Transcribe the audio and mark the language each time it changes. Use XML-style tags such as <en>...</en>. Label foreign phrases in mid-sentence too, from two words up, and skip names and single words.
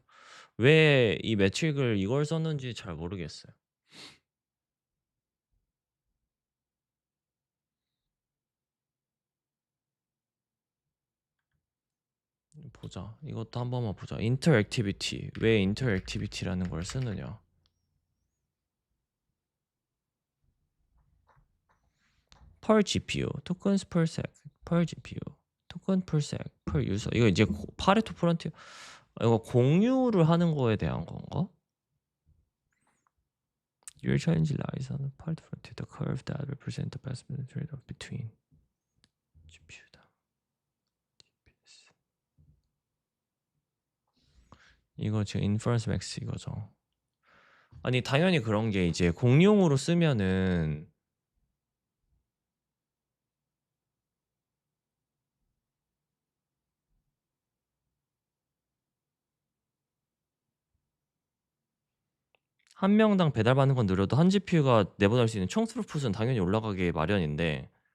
<ko>왜 이 매트릭을 이걸 썼는지 잘 모르겠어요. 보자. 이것도 한 번만 보자. 인터액티비티. 왜 인터액티비티라는 걸 쓰느냐?</ko> <en>per GPU, tokens per sec, per GPU, token per sec, per user.</en> <ko>이거 이제</ko> <en>Pareto frontier.</en> <ko>이거 공유를 하는 거에 대한 건가?</ko> <en>Your challenge lies on the part frontier, the curve that represents the best trade-off between GPU다.</en> <ko>TPS. 이거 지금</ko> <en>inference max</en> <ko>이거죠. 아니 당연히 그런 게 이제 공용으로 쓰면은 한 명당 배달받는 건 느려도 한 GPU가 내보낼 수 있는 총 스루풋은 당연히 올라가기 마련인데</ko>